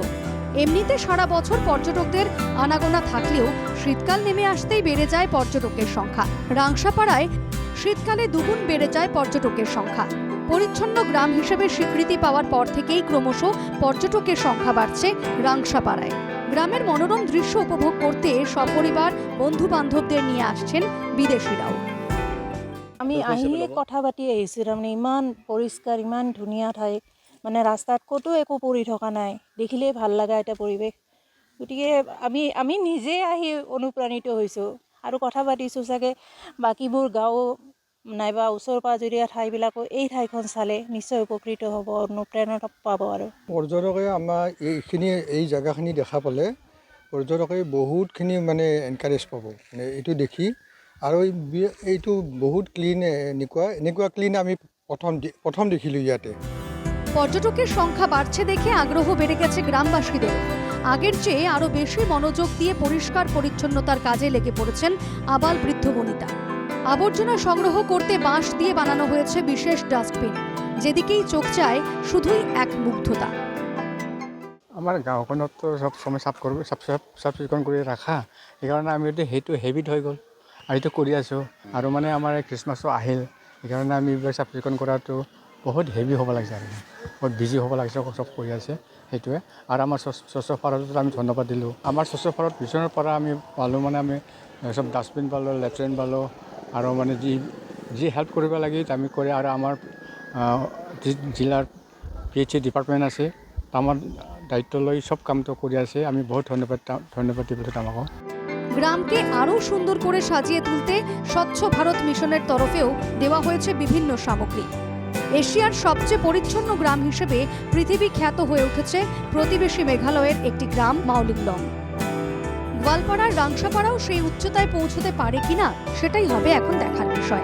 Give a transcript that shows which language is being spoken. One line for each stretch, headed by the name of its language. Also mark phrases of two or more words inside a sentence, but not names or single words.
Bangla: এমনিতে সারা বছর পর্যটকদের আনাগোনা থাকলেও শীতকাল নেমে আসতেই বেড়ে যায় পর্যটকের সংখ্যা। রাংসাপাড়ায় শীতকালে দুগুণ বেড়ে যায় পর্যটকের সংখ্যা। পরিচ্ছন্ন গ্রাম হিসেবে স্বীকৃতি পাওয়ার পর থেকেই ক্রমশ পর্যটকের সংখ্যা বাড়ছে রাংসাপাড়ায়। গ্রামের মনোরম দৃশ্য উপভোগ করতে সপরিবার বন্ধু বান্ধবদের নিয়ে আসছেন বিদেশিরাও।
Assamese: আমি আহিয়ে কথা পাতি আহিছোঁ তাৰমানে ইমান পৰিষ্কাৰ ইমান ধুনীয়া ঠাই মানে ৰাস্তাত ক'তো একো পৰি থকা নাই, দেখিলেই ভাল লগা এটা পৰিৱেশ। গতিকে আমি নিজে আহি অনুপ্ৰাণিত হৈছোঁ আৰু কথা পাতিছোঁ চাগে বাকীবোৰ গাঁও নাইবা ওচৰ পাজৰীয়া ঠাইবিলাকো এই ঠাইখন চালে নিশ্চয় উপকৃত হ'ব, অনুপ্ৰেৰণা পাব। আৰু পৰ্যটকে আমাৰ এই জেগাখিনি দেখা পালে পৰ্যটকে বহুতখিনি মানে এনকাৰেজ পাব মানে এইটো দেখি। আৰু এইটো বহুত ক্লিন, এনেকুৱা ক্লিন আমি প্ৰথম দেখিলোঁ ইয়াতে।
Bangla: পর্যটকের সংখ্যা বাড়ছে দেখে আগ্রহ বেড়ে গেছে গ্রামবাসীদের। আগের চেয়ে আরো বেশি মনোযোগ দিয়ে পরিষ্কার পরিচ্ছন্নতার কাজে লেগে পড়েছেন আবাল বৃদ্ধ বনিতা। আবর্জনা সংগ্রহ করতে বাঁশ দিয়ে বানানো হয়েছে বিশেষ ডাস্টবিন। যেদিকেই চোখ চায় শুধুই এক মুগ্ধতা।
Assamese: আমাৰ গাঁওখনতো সব সময় চাফ চিকুণ কৰি ৰাখা, সেইকাৰণে আমি সেইটো হেবিট হৈ গ'ল আৰু এইটো কৰি আছোঁ। আৰু মানে আমাৰ খ্ৰীষ্টমাছো আহিল, সেইকাৰণে আমি এইবিলাক চাফ চিকুণ কৰাটো বহুত হেভি হ'ব লাগিছে আৰু বহুত বিজি হ'ব লাগিছে, চব কৰি আছে সেইটোৱে। আৰু আমাৰ স্বচ্ছ ভাৰতত আমি ধন্যবাদ দিলোঁ। আমাৰ স্বচ্ছ ভাৰত মিছনৰ পৰা আমি পালোঁ, মানে আমি চব ডাষ্টবিন পালোঁ, লেট্ৰিন পালোঁ, আৰু মানে যি হেল্প কৰিব লাগে আমি কৰি। আৰু আমাৰ জিলাৰ
English: PHC ডিপাৰ্টমেণ্ট
Assamese: আছে, আমাৰ দায়িত্ব লৈ সব কামটো কৰি আছে। আমি বহুত ধন্যবাদ দিব আমাকে।
Bangla: গ্রামকে আরো সুন্দর করে সাজিয়ে তুলতে স্বচ্ছ ভারত মিশনের তরফেও দেওয়া হয়েছে বিভিন্ন সামগ্রী। এশিয়ার সবচেয়ে পরিচ্ছন্ন গ্রাম হিসেবে পৃথিবী খ্যাত হয়ে উঠেছে প্রতিবেশী মেঘালয়ের একটি গ্রাম মাউলিংলং। গোয়ালপাড়ার রাংসাপাড়াও সেই উচ্চতায় পৌঁছতে পারে কিনা সেটাই হবে এখন দেখার বিষয়।